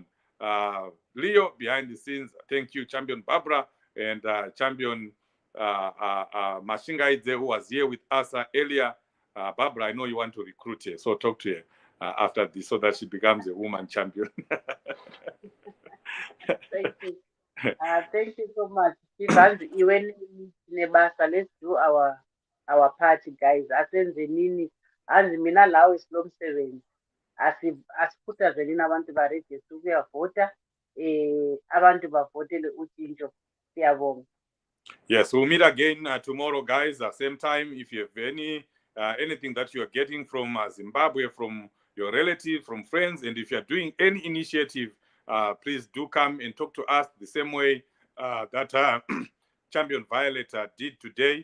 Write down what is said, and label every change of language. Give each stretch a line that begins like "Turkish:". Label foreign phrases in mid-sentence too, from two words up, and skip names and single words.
English: Leo, behind the scenes, thank you, Champion Barbara, and Champion Mashingaidze, who was here with us earlier. Barbara, I know you want to recruit her, so talk to her after this so that she becomes a woman champion. Thank you. Thank you so much. Let's do our party, guys.
North Ndebele: Asenze nini anzi mina lawo isilo msebenzi asikhuthazeleni abantu barejiste ukuyavota abantu bavotele utshintsho. Siyabonga.
English: Yes, we'll meet again tomorrow, guys, same time. If you have anything that you are getting from Zimbabwe, from your relative, from friends, and if you are doing any initiative, please do come and talk to us the same way that Champion Violet did today.